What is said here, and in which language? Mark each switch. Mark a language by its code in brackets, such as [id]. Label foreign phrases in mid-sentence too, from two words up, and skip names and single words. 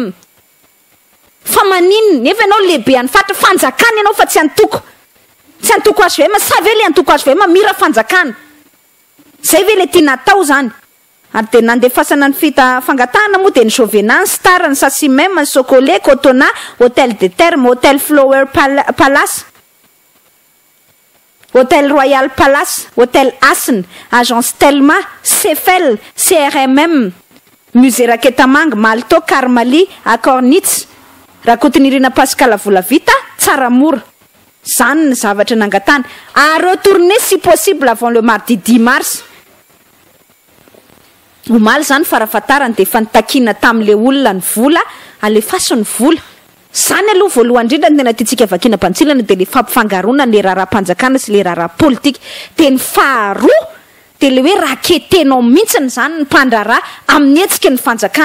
[mg] Fa maninona nefa ianao lehibe any faritra, fanjakana ianao fa tsy antoko. Tsy antoko HVM, sa ve le antoko HVM mira fanjakana? Zay ve le tiana atao zany? Ary de nandefasana ny fangatahana moa de ny Jovenance, Star, ny Sassimem, ny Socolé, Cotona, Hôtel de Terme, Hôtel Flower Palace, Hôtel Royal Palace, Hôtel Asn, Agence Telma, Cefel, CRMM, Musée Raketamanga, Malto, Karmali, Akornitz, Rakotinirina Pascal Volavita, Tsaramora. Zany ny zavatra nangatana. [fr] À retourner si possible avant le mardi 10 mars. [mg] Omaly zany farafatarany de fantakina tam'le olona ny vola, alefaso ny vola. Zany aloha voalohany indrindra tena tiantsika vakina pantsilana de le fampifangaroana le raharaham-panjakana sy le raharaha politika. De ny faharoa de le hoe raketenao mihitsiny zany ny mpandraraha amin'ny hetsika ny fanjakana.